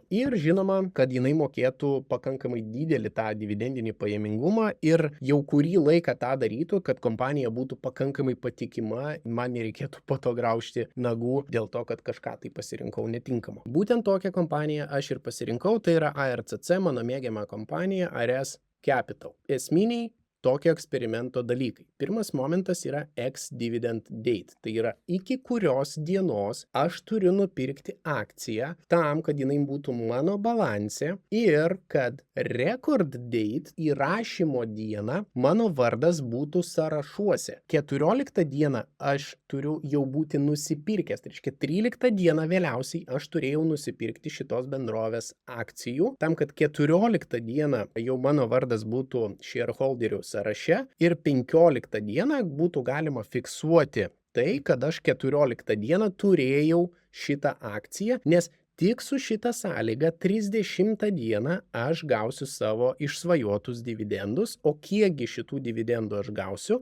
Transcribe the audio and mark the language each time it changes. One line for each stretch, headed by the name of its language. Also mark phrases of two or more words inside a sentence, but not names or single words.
Lithuanian: Ir žinoma, kad jinai mokėtų pakankamai didelį tą dividendinį pajamingumą ir jau kurį laiką tą darytų, kad kompanija būtų pakankamai patikima, man nereikėtų po to graužti nagų dėl to, kad kažką tai pasirinkau netinkamo. Būtent tokią kompaniją aš ir pasirinkau, tai yra ARCC, mano mėgiama kompanija, ARS Capital. Esminiai tokio eksperimento dalykai. Pirmas momentas yra
English: ex-dividend date.
Lithuanian: Tai yra iki kurios dienos aš turiu nupirkti akciją tam, kad jinai būtų mano balanse ir kad
English: record date
Lithuanian: įrašymo dieną mano vardas būtų sąrašuose. 14 dieną aš turiu jau būti nusipirkęs. Tai reiškia 13 dieną vėliausiai aš turėjau nusipirkti šitos bendrovės akcijų tam, kad 14 dieną jau mano vardas būtų shareholderių sąraše ir 15 dieną būtų galima fiksuoti tai, kad aš 14 dieną turėjau šitą akciją, nes tik su šitą sąlygą 30 dieną aš gausiu savo išsvajotus dividendus, o kiekgi šitų dividendų aš gausiu?